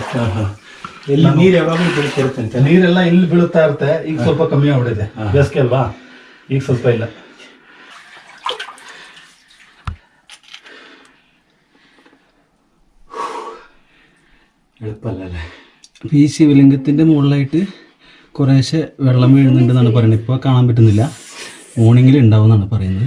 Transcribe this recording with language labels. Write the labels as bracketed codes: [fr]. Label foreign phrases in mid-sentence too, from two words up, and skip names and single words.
[kn] ಎಲ್ಲಿ ನೀರು ಯಾವಾಗಲೂ ಬೀಳ್ತಿರುತ್ತೆ, ನೀರೆಲ್ಲ ಇಲ್ಲಿ ಬೀಳುತ್ತಾ ಇರುತ್ತೆ. ಈಗ ಸ್ವಲ್ಪ ಕಮ್ಮಿ ಆಗ್ಬಿಟ್ಟಿದೆ, ಬೇಸಿಗೆ ಅಲ್ವಾ, ಈಗ ಸ್ವಲ್ಪ ಇಲ್ಲ. [ml] എളുപ്പമല്ലേ? ഈ ശിവലിംഗത്തിൻ്റെ മുകളിലായിട്ട് കുറേശ്ശെ വെള്ളം വീഴുന്നുണ്ടെന്നാണ് പറയുന്നത്. ഇപ്പോൾ കാണാൻ പറ്റുന്നില്ല, മോർണിംഗിൽ ഉണ്ടാവും എന്നാണ് പറയുന്നത്.